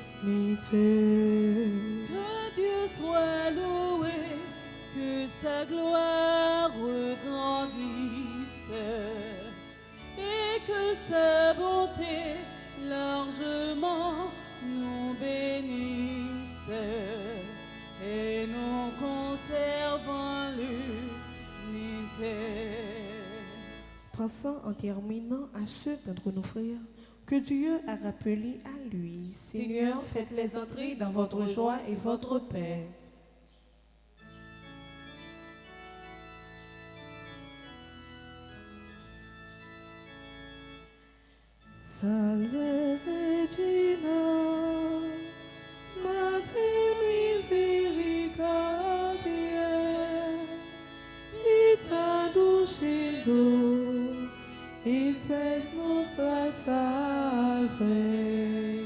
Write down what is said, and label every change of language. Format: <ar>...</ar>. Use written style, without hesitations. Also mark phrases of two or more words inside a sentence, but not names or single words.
<fr>Que Dieu soit loué, que sa gloire grandisse et que sa bonté largement nous bénisse et nous conservons l'unité. Pensant en terminant à ceux d'entre nos frères que Dieu a rappelés à lui. Seigneur, faites-les entrer dans votre joie et votre paix.</fr> <la>Salve Regina, Mater misericordiae, vita dulcido, spes nostra salve.</la>